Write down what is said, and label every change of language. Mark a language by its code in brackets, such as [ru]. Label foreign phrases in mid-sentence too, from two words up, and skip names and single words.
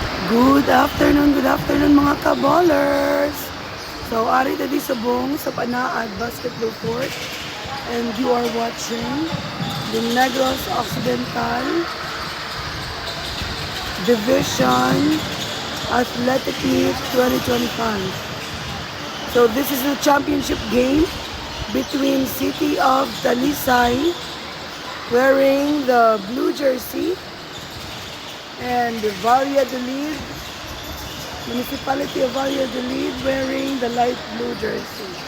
[en] Good afternoon [hil] mga kaballers! [en] So, [hil] ari tadi subong sa [en] Panaad Basketball Court and you are watching the Negros Occidental Division Athletic Meet 2025. So, this is the championship game between City of Talisay wearing the blue jersey and the Valladolid, Municipality of Valladolid wearing the light blue jersey.